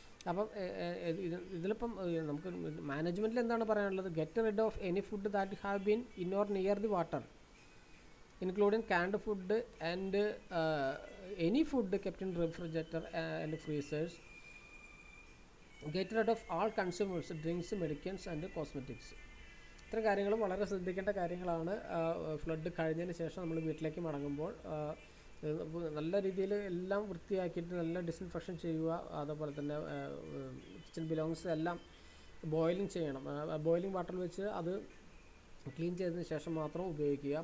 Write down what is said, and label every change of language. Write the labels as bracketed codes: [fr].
[ml] അപ്പം ഇതിലിപ്പം നമുക്ക് മാനേജ്മെൻറ്റിൽ എന്താണ് പറയാനുള്ളത്? [en] Get rid of any food that have been in or near the water including canned food and any food kept in refrigerator and freezers. Get rid of all consumers, drinks, medicines and cosmetics. [ml] ഇത്തരം കാര്യങ്ങൾ വളരെ ശ്രദ്ധിക്കേണ്ട കാര്യങ്ങളാണ്. Flood കഴിഞ്ഞതിന് ശേഷം നമ്മൾ വീട്ടിലേക്ക് മടങ്ങുമ്പോൾ നല്ല രീതിയിൽ എല്ലാം വൃത്തിയാക്കിയിട്ട് നല്ല ഡിസിൻഫെക്ഷൻ ചെയ്യുക. അതുപോലെ തന്നെ കിച്ചൺ ബിലോങ്സ് എല്ലാം ബോയിലിംഗ് ചെയ്യണം. ബോയിലിംഗ് വാട്ടറിൽ വെച്ച് അത് ക്ലീൻ ചെയ്തതിന് ശേഷം മാത്രം ഉപയോഗിക്കുക.